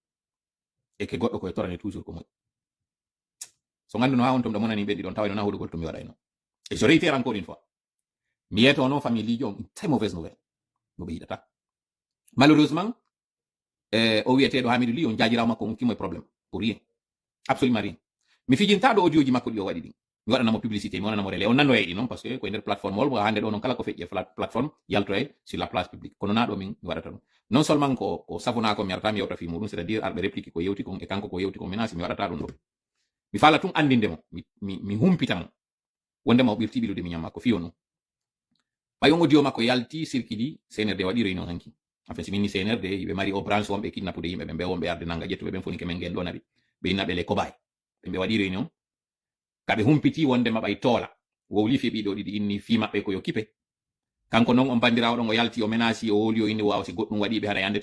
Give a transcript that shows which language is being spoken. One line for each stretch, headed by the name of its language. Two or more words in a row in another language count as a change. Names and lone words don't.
Fula: ke goɗɗo koye torane toujours ko moƴƴi so ganduno ha on tom ɗo monani ɓenɗi ɗon tawano na huɗugol to mi waɗayno
French: et je réitère encore une fois
Fula: mi yeto non famille lijo
French: une très mauvaise nouvelle
Fula: no ɓe yiɗata malheureusement o wiyeteɗo Hamidou Ly on jajirawo makko on kimo e probléme
French: pour rien absolument rien
Fula: mi fijintaɗo audio ji makko ɗi o waɗi ɗin mi waɗanamo publicité mi wonanamo relais on nannoye ɗi noon
French: par ce que
Fula: koye nder plateforme ol hande ɗo noon kala ko feƴƴi e plateforme yaltoye
French: sur la place publique
Fula: kono na ɗo min mi waɗata ɗum
French: non seulement
Fula: ko safunako mi arata mi yewta fi muɗum
French: c'est à dire
Fula: arɓe réplique ko yewti kon e kanko ko yewti kon menasi mi waɗata ɗum ɗo mi fala tun andindemo mi humpitamo wondema o ɓirti ɓilude mi ñam makko fiyo ɗum ɓay on audio makko yalti circuit CNRD waɗi réunion hanki
French: enfin si
Fula: minni CNRD ɓe mari o branche wonɓe kidnapude yimɓe ɓe wonɓe arde nanga ƴettuɓe ɓen foni kemen gen ɗonaɓe ɓe innaɓe
French: les cobaye
Fula: ɓe waɗi réunion kaɓe humpiti wondema ɓay toola wowli fi ɓiɗo ɗiɗi inni fi maɓɓe koyo kipe kanko noon on bandirawo ɗon o yalti o menasi o woli o inni wawa si goɗɗum waɗiɓe haɗa yandete